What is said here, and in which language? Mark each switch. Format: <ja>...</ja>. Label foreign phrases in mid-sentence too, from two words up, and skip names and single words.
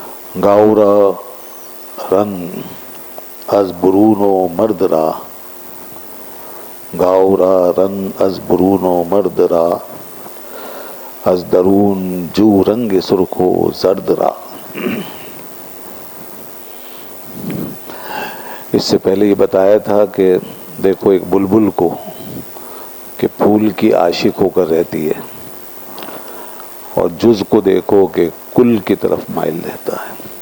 <fa>گاؤ را رنگ از برون و مرد را، گاؤ را رنگ از برون و مرد را، از درون جو رنگ سرخ و زرد را۔</fa> <ur>اس سے پہلے یہ بتایا تھا کہ دیکھو ایک بلبل کو کہ پھول کی عاشق ہو کر رہتی ہے، اور جز کو دیکھو کہ کل کی طرف مائل رہتا ہے۔</ur>